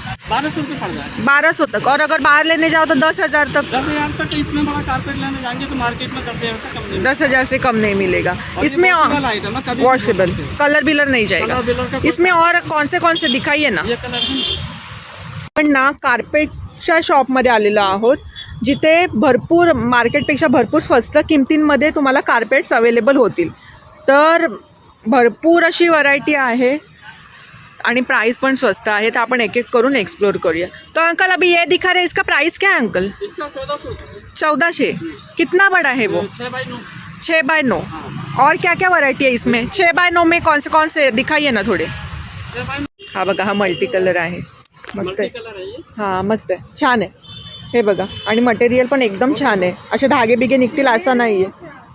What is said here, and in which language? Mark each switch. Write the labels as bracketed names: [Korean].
[Hindi] 1200 रुपये पड़ जाएगा। 1200 तक। और अगर बाहर लेने जाओ तो 10,000 तक? 10,000 तक। इतना बड़ा कारपेट लेने जाएंगे तो मार्केट में 10,000 से कम नहीं। 10,000 से कम नहीं मिलेगा इसमें। आइटम है, कभी वॉशेबल, कलर बिलर नहीं जाएगा इसमें। और कौन से दिखाइए ना। ये कलर है। [Marathi] पण ना कार्पेटच्या शॉपमध्ये आलेलो आहोत, जिथे भरपूर मार्केटपेक्षा भरपूर स्वस्त किमतींमध्ये तुम्हाला कार्पेट्स अवेलेबल होतील। तर भरपूर अशी व्हरायटी आहे आणि प्राइस पण स्वस्त आहे। तर आपण एक एक करून एक्सप्लोर करूया। [Hindi] तो अंकल अभी ये दिखा रहे, इसका प्राइस क्या है अंकल? इसका 1400। 1400। कितना बड़ा है वो? 6x9। 6x9। और क्या क्या वैरायटी है इसमें? 6x9 में कौन से दिखाइए ना थोडे। 6x9 [Marathi] हा बघा, हा मल्टी कलर आहे, मस्त आहे। [Hindi] कलर है ये। [Marathi] हां मस्त आहे, छान आहे हे बघा। आणि मटेरियल पण एकदम छान आहे, असे धागे बिगे निघतील असं नाही आहे।